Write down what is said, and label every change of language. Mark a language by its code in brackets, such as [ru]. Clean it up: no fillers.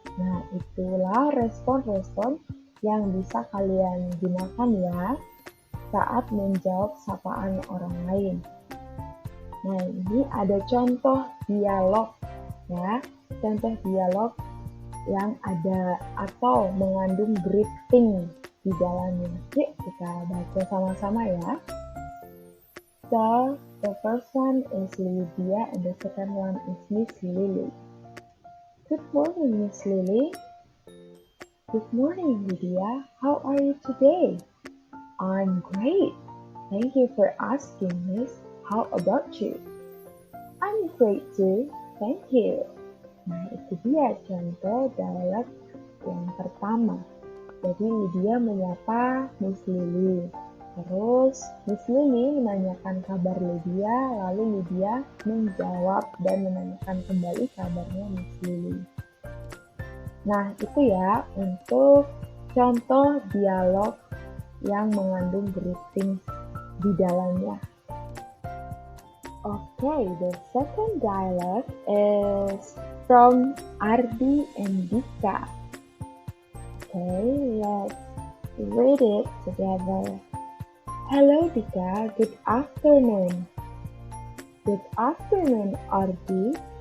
[id] Nah, itulah respon-respon yang bisa kalian gunakan ya saat menjawab sapaan orang lain. Nah, ini ada contoh dialog ya, contoh dialog yang ada atau mengandung greeting di dalamnya. Yuk kita baca sama-sama ya. [en] So, the first one is Lydia and the second one is Miss Lily. Good morning, Miss Lily. Good morning, Lydia. How are you today? I'm great. Thank you for asking, Miss. How about you? I'm great too. Thank you. [id] Nah, itu dia contoh dialog yang pertama. Jadi Lydia menyapa Miss Lily. Terus Miss Lily menanyakan kabar Lydia, lalu Lydia menjawab dan menanyakan kembali kabarnya Miss Lily. Nah, itu ya untuk contoh dialog yang mengandung greeting di dalamnya. [en] Okay, the second dialogue is from Ardi and Dika. Okay, let's read it together. Hello Dika, good afternoon. Good afternoon, Ardi.